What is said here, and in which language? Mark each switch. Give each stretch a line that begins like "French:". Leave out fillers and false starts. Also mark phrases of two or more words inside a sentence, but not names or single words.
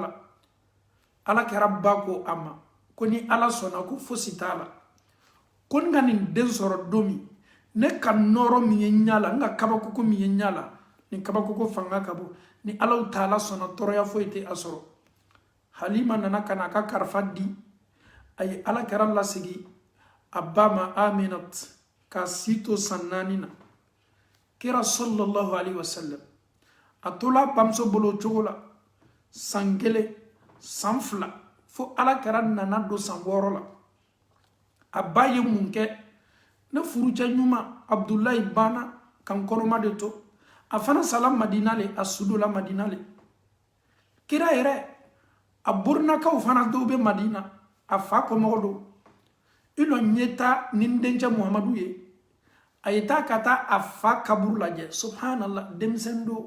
Bambara: la ala kɛra ba ko a ma ko ni ala sɔnna ko fosi t'a la ko n ka nin den sɔrɔ don min ne ka nɔrɔ min ye ɲala n ka kabakoko min ye ɲala ni kabakoko fanga ka bon ni alaw taala sɔnna tɔɔrɔya foyi tɛ a sɔrɔ halima nana ka na a ka karifa di a ye ala kɛra lasigi a ba ma aminat ka si to san 4 na kira
Arabic: صلى الله عليه وسلم
Bambara: a tola a bamuso bolo o cogo la san 1 san 2 fo ala kɛra nana don san 6 la a ba ye mun kɛ ne furucɛ ɲuman abdulayi bana kan kɔrɔma de to a fana sala madina le a sudola madina le kira yɛrɛ a burinakaw fana dɔw bɛ madina a fa kɔmɔgɔ do i lɔ ɲɛ ta ni n dencɛ muhamadu ye a ye taa ka taa a fa kaburu lajɛ subhanallah denmisɛn